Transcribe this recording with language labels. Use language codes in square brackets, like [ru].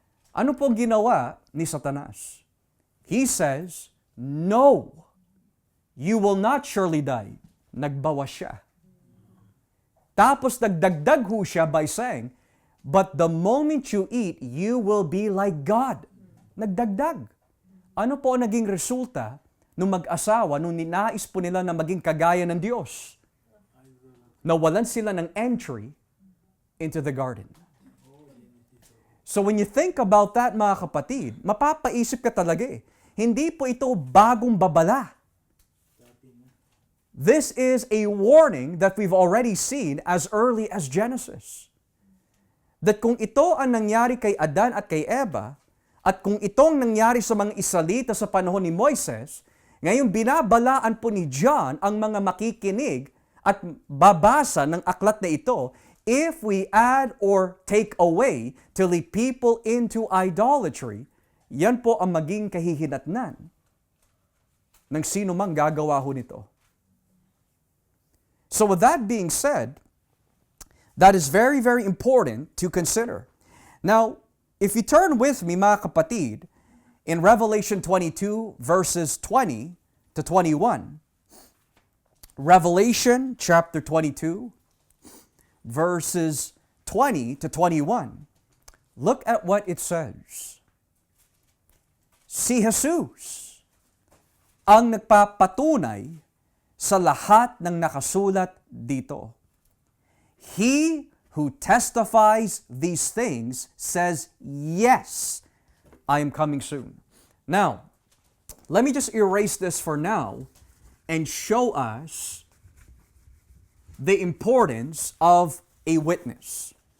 [tl] Ano po ginawa ni Satanas? [en] He says, no, you will not surely die. [tl] Nagbawas siya. Tapos nagdagdag ho siya [en] by saying, but the moment you eat, you will be like God. [tl] Nagdagdag. Ano po ang naging resulta nung mag-asawa, nung ninais po nila na maging kagaya ng Diyos? Nawalan sila ng entry [en] into the garden. So when you think about that, [tl] mga kapatid, mapapaisip ka talaga eh. Hindi po ito bagong babala. [en] This is a warning that we've already seen as early as Genesis. [tl] That kung ito ang nangyari kay Adan at kay Eva, at kung itong nangyari sa mga Israelita sa panahon ni Moises, ngayon binabalaan po ni John ang mga makikinig at babasa ng aklat na ito, [en] if we add or take away to lead people into idolatry, [tl] yan po ang maging kahihinatnan ng sino mang gagawa ho nito. [en] So with that being said, that is very, very important to consider. Now, if you turn with me, [tl] mga kapatid, [en] in Revelation 22, verses 20 to 21, Revelation chapter 22, verses 20 to 21, look at what it says. [tl] Si Jesus ang nagpapatunay sa lahat ng nakasulat dito. [en] He who testifies these things says, yes, I am coming soon. Now, let me just erase this for now and show us the importance of a witness.